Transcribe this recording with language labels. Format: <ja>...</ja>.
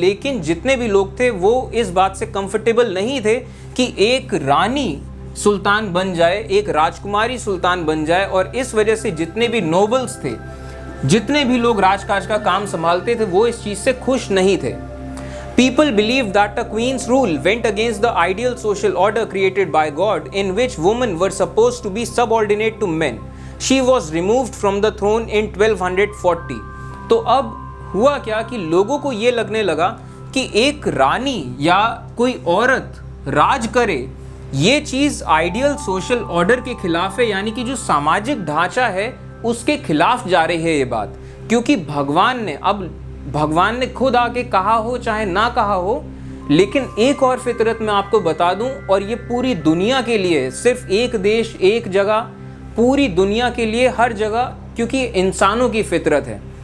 <hi>लेकिन जितने भी लोग थे वो इस बात से कंफर्टेबल नहीं थे कि एक रानी सुल्तान बन जाए, एक राजकुमारी सुल्तान बन जाए। और इस वजह से जितने भी नोबल्स थे, जितने भी लोग राजकाज का काम संभालते थे, वो इस चीज़ से खुश नहीं थे।</hi> <en>People believed that a queen's rule went against the ideal social order created by God, in which women were supposed to be subordinate to men. She was removed from the throne in 1240.</en> <hi>तो अब हुआ क्या कि लोगों को ये लगने लगा कि एक रानी या कोई औरत राज करे, ये चीज़</hi> <en>ideal social order</en> <hi>के खिलाफ है, यानी कि जो सामाजिक ढांचा है उसके खिलाफ जा रही है ये बात। क्योंकि भगवान ने खुद आके कहा हो चाहे ना कहा हो, लेकिन एक और फितरत मैं आपको बता दूं, और ये पूरी दुनिया के लिए, सिर्फ एक देश एक जगह, पूरी दुनिया के लिए हर जगह, क्योंकि इंसानों की फितरत है।</hi>